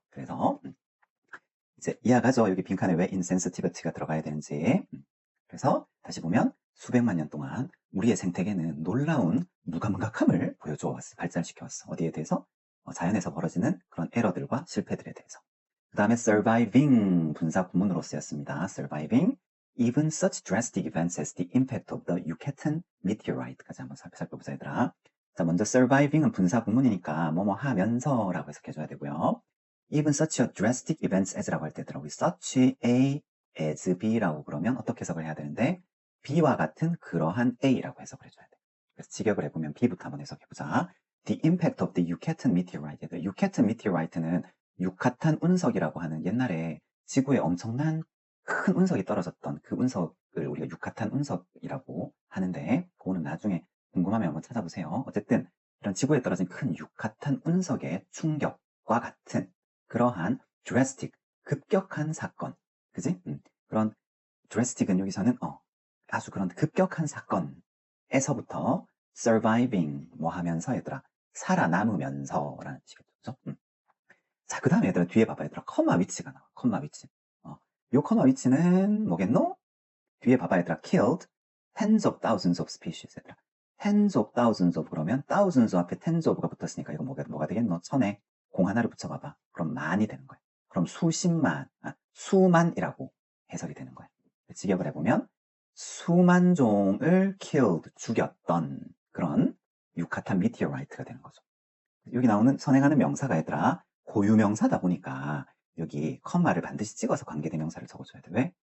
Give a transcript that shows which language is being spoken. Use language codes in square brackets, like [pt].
[ko] 그래서 이제 이해가죠. 여기 빈칸에 왜 insensitivity가 들어가야 되는지. 그래서 다시 보면 수백만 년 동안 우리의 생태계는 놀라운 무감각함을 보여줘 왔어. 발전시켜 왔어. 어디에 대해서? 자연에서 벌어지는 그런 에러들과 실패들에 대해서. 그 다음에 surviving 분사 구문으로 쓰였습니다. [en] surviving even such drastic events as the impact of the Yucatan meteorite까지 [ko] 한번 살펴보자, 얘들아. 자, 먼저 surviving은 분사 구문이니까 뭐뭐 하면서라고 해석해줘야 되고요. even [en] such a drastic events as [ko] 라고 할 때 얘들아, 우리 such a as B라고 그러면 어떻게 해석을 해야 되는데, B와 같은 그러한 A라고 해석을 해줘야 돼. 그래서 직역을 해보면 B부터 한번 해석해보자. [en] The impact of the Yucatan meteorite. [ko] Yucatan meteorite는 유카탄 운석이라고 하는 옛날에 지구에 엄청난 큰 운석이 떨어졌던 그 운석을 우리가 유카탄 운석이라고 하는데, 그거는 나중에 궁금하면 한번 찾아보세요. 어쨌든 이런 지구에 떨어진 큰 유카탄 운석의 충격과 같은 그러한 drastic, 급격한 사건, 그지? 그런 drastic은 여기서는 아주 그런 급격한 사건에 에서부터 surviving 뭐 하면서 얘들아 살아남으면서 라는 뜻이겠죠. 그죠? 자, 그 다음에 얘들아 뒤에 봐봐 얘들아 컴마 위치가 나와. 컴마 위치. 요 컴마 위치는 뭐겠노? 뒤에 봐봐 얘들아 [en] killed tens of thousands of species [ko] 얘들아 [en] tens of thousands of [ko] 그러면 [en] thousands [ko] 앞에 [en] tens of가 [ko] 붙었으니까 이거 뭐가 되겠노? 천에 공 하나를 붙여봐봐. 그럼 만이 되는 거야. 그럼 수십만, 수만이라고 해석이 되는 거야. 직역을 해보면 수만 종을 killed, 죽였던 그런 유카탄 미티어라이트가 되는 거죠. 여기 나오는 선행하는 명사가 얘들아 고유명사다 보니까 여기 컴마를 반드시 찍어서 관계대명사를 적어줘야 돼. 왜?